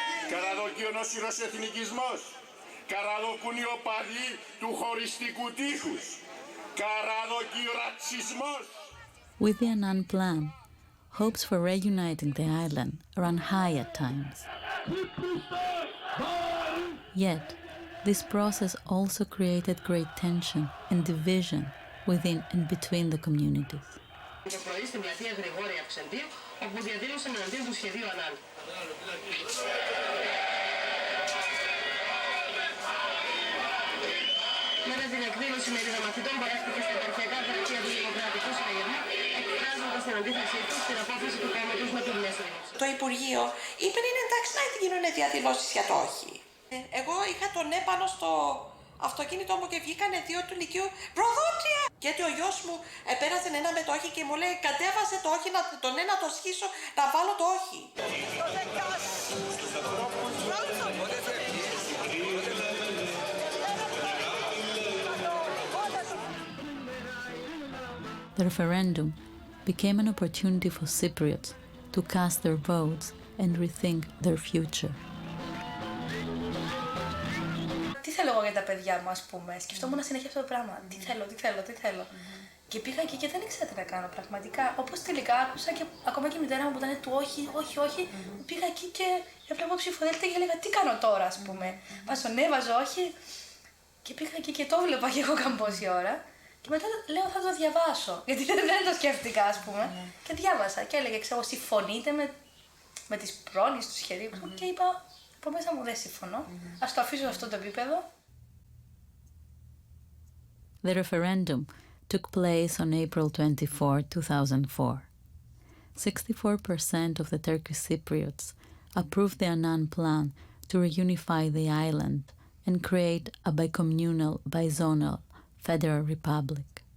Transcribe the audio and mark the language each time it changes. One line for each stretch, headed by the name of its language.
Greek: Καραδοκεί ο νόσηρος εθνικισμός. Καραδοκούν οι οπαδοί του χωριστικού τείχους. Καραδοκεί ο ρατσισμός.
English: With the Annan Plan, hopes for reuniting the island ran high at times. Yet, this process also created great tension and division within and between the communities.
Greek: Το πρωί στην πλατεία Γρηγόρη Αυξεντίου, όπου διαδήλωσαν εναντίον του σχεδίου Ανάν. Μετά την εκδήλωση μερίδα μαθητών παρέχθηκε στα επαρχιακά γραφεία του Δημοκρατικού Συναγερμού, εκφράζοντας την αντίθεσή τους στην απόφαση του κόμματος με την μέση. Το Υπουργείο είπε είναι εντάξει να γίνουν διαδηλώσεις για το όχι. Εγώ είχα τον ναι πάνω στο αυτοκίνητό μου και βγήκανε δύο του Λυκείου προδότρια! Γιατί ο γιος μου πέρασε ένα με το όχι και μου λέει κατέβασε το όχι, το ναι να το σχίσω, να βάλω το όχι.
English: The referendum became an opportunity for Cypriots to cast their votes and rethink their future.
Greek: Τι θέλω εγώ για τα παιδιά μου, ας πούμε. Σκεφτόμουν συνέχεια αυτό το πράγμα. Τι θέλω. Και πήγα εκεί και δεν ήξερα τι να κάνω πραγματικά. Όπως τελικά άκουσα και ακόμα και η μητέρα μου που ήταν του όχι. Πήγα εκεί και έβλεπα ψηφοδέλτια και έλεγα τι κάνω τώρα, ας πούμε. Βάζω ναι, βάζω όχι. Και πήγα εκεί και το βλέπα και εγώ καμπόση ώρα. Και μετά λέω θα το διαβάσω. Γιατί δεν το σκέφτηκα, ας πούμε. Και διάβασα και έλεγε, ξέρω, συμφωνείτε με τις πρόνοιες του σχεδίου. Και είπα, από μέσα μου δεν συμφωνώ. Ας το αφήσω σε αυτό το επίπεδο.
English: The referendum took place on April 24, 2004. 64% of the Turkish Cypriots approved the Annan Plan to reunify the island and create a bicommunal, bizonal federal republic.